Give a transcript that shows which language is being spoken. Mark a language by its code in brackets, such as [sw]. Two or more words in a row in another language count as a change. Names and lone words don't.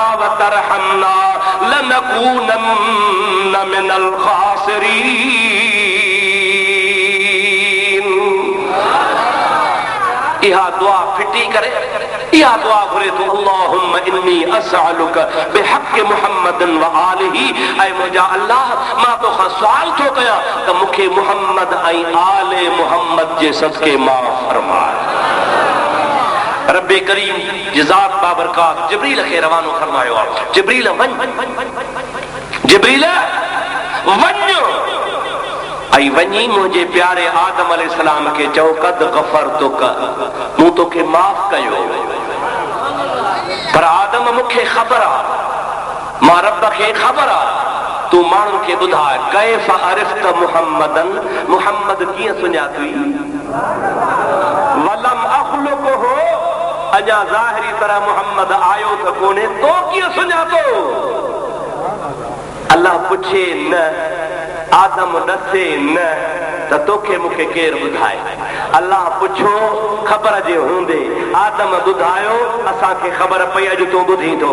[ar] وترحمنا لنكونن من الخاسرين. [sd] इहा दुआ फिटी करे, इहा दुआ घुरे तो [ar] اللهم إني أسألك بحق محمد وآله. [sd] ऐ मुंहिंजा अल्लाह, मां तोखां सुवाल थो कयां त मूंखे मुहम्मद ऐं आले मुहम्मद जे सदके माफ़ फरमाए। रब्बे करीम जी ज़ात बाबरकात जिब्रील खे रवानो फरमायो आहे। जिब्रील वञ, जिब्रील वञ ऐं वञी मुंहिंजे प्यारे आदम अलैहिस्सलाम खे चओ [ar] قد غفرتك, [sd] मूं तोखे माफ़ कयो। पर आदम मूंखे ख़बर आहे, मां रब खे ख़बर आहे, तूं माण्हुनि खे ॿुधाए [ar] كيف عرفت محمدا, [sd] मुहम्मद कीअं सुञातई। [ar] ولم أخلقه, [sd] अञा ज़ाहिरी तरह मुहम्मद आयो त कोन्हे, तो कीअं सुञातो। अल्लाह पुछे न, आदम ॾसे न त तोखे मूंखे केरु ॿुधाए। अल्लाह पुछो ख़बर जे हूंदे आदम ॿुधायो, असांखे ख़बर पई अॼु तूं ॿुधी थो।